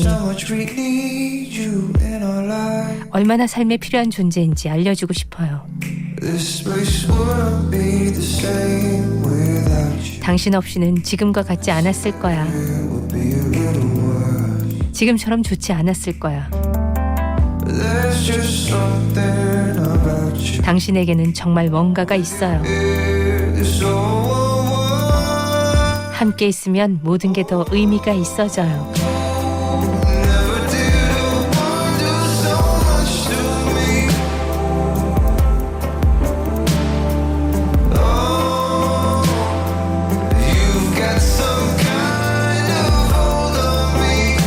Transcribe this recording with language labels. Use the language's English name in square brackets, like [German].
[English] So much we need you in our life. [Korean] 얼마나 삶에 필요한 존재인지 알려주고 싶어요. [English] This place wouldn't be the same without you. [Korean] 당신 없이는 지금과 같지 않았을 거야. [English] It would be a little worse. [Korean] 지금처럼 좋지 않았을 거야. [English] There's just something about you. [Korean] 당신에게는 정말 뭔가가 있어요. [English] It's so [Korean] 함께 있으면 모든 게 더 의미가 있어져요. [English] never did a woman do so much to me. Oh, you've got some kind of hold on me.